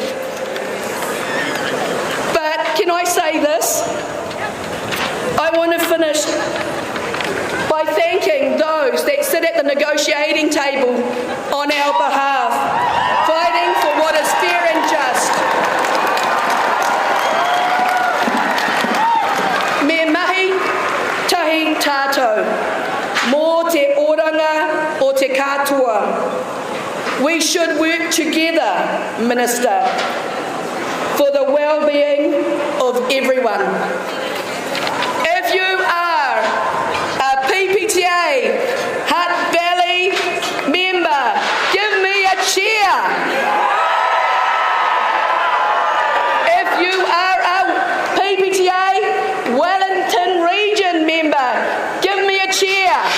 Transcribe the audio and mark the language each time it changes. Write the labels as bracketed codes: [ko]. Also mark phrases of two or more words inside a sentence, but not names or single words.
[en] But can I say this? I want to finish by thanking those that sit at the negotiating table on our behalf, fighting for what is fair and just. [mi] Me mahi tahi tātou, mō te oranga o te katoa. [en] We should work together, Minister, for the well-being of everyone. If you are a PPTA Hutt Valley member, give me a cheer. If you are a PPTA Wellington Region member, give me a cheer.